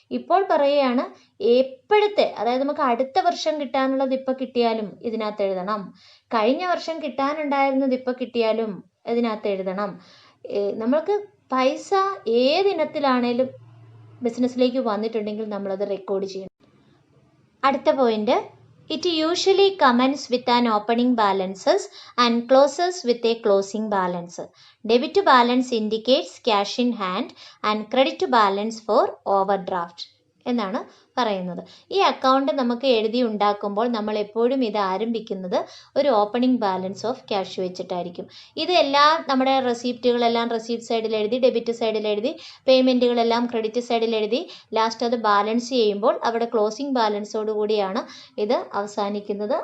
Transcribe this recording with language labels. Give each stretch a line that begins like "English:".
Malayalam: ഇപ്പോൾ പറയുകയാണ് എപ്പോഴത്തെ, അതായത് നമുക്ക് അടുത്ത വർഷം കിട്ടാനുള്ളത് ഇപ്പോൾ കിട്ടിയാലും ഇതിനകത്ത് എഴുതണം, കഴിഞ്ഞ വർഷം കിട്ടാനുണ്ടായിരുന്നത് ഇപ്പോൾ കിട്ടിയാലും ഇതിനകത്ത് എഴുതണം. നമ്മൾക്ക് പൈസ ഏതിനത്തിലാണേലും ബിസിനസ്സിലേക്ക് വന്നിട്ടുണ്ടെങ്കിൽ നമ്മളത് റെക്കോർഡ് ചെയ്യണം. അടുത്ത point,
English: it usually commences with an opening balances and closes with a closing balance. Debit balance indicates cash in hand and credit balance for overdraft
Malayalam: എന്നാണ് പറയുന്നത്. ഈ അക്കൗണ്ട് നമുക്ക് എഴുതി ഉണ്ടാക്കുമ്പോൾ നമ്മൾ എപ്പോഴും ഇത് ആരംഭിക്കുന്നത് ഒരു ഓപ്പണിംഗ് ബാലൻസ് ഓഫ് ക്യാഷ് വെച്ചിട്ടായിരിക്കും. ഇതെല്ലാം നമ്മുടെ റെസിപ്റ്റുകളെല്ലാം റെസിപ്റ്റ് സൈഡിൽ എഴുതി, ഡെബിറ്റ് സൈഡിൽ എഴുതി, പേയ്മെൻറ്റുകളെല്ലാം ക്രെഡിറ്റ് സൈഡിൽ എഴുതി, ലാസ്റ്റ് അത് ബാലൻസ് ചെയ്യുമ്പോൾ അവിടെ ക്ലോസിംഗ് ബാലൻസോട് കൂടിയാണ് ഇത് അവസാനിക്കുന്നത്.